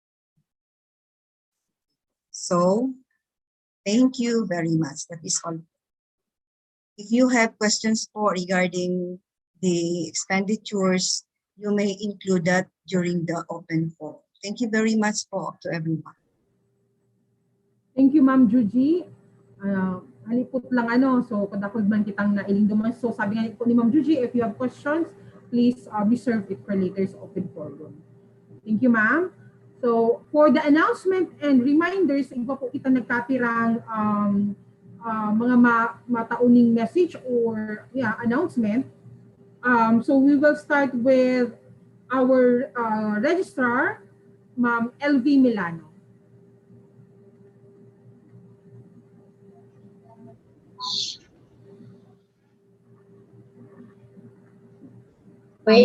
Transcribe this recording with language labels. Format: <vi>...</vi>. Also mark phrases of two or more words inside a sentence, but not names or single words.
<en>So thank you very much. That is all. If you have questions regarding the expenditures, you may include that during the open forum. Thank you very much to everyone. Thank you, Ma'am Juji.</en> <bik>Halipot lang so kadakod man kitang nailing duman.</bik> <tl>So sabi nga po ni Ma'am Juji,</tl> <en>if you have questions, please reserve it for later sa open forum. Thank you, Ma'am. So for the announcement and reminders,</en> <bik>iba po kita nagkapirang mga matauning</bik> <en>message or announcement. So we will start with our registrar, Ma'am LV Milano. Wait.</en>